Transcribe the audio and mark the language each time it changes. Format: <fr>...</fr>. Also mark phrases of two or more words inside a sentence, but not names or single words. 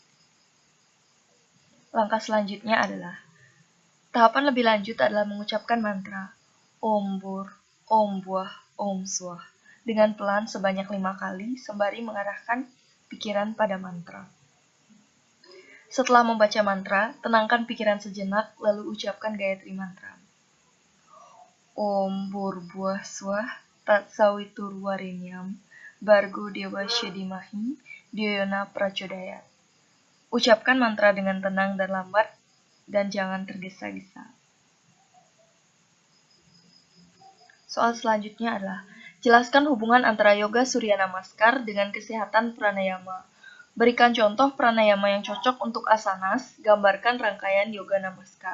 <id>Langkah selanjutnya adalah, tahapan lebih lanjut adalah mengucapkan mantra</id> <sa>ॐ भूः, ॐ भुवः, ॐ स्वः</sa> <id>dengan pelan sebanyak 5 kali sembari mengarahkan pikiran pada mantra. Setelah membaca mantra, tenangkan pikiran sejenak lalu ucapkan Gayatri Mantra.</id> <sa>ॐ भूर् भुवः स्वः तत् सवितुर्वरेण्यं भर्गो देवस्य धीमहि धियो यो नः प्रचोदयात्.</sa> <id>Ucapkan mantra dengan tenang dan lambat dan jangan tergesa-gesa. Soal selanjutnya adalah, jelaskan hubungan antara yoga Surya Namaskar dengan kesehatan pranayama. Berikan contoh pranayama yang cocok untuk asanas, gambarkan rangkaian yoga Namaskar.</id>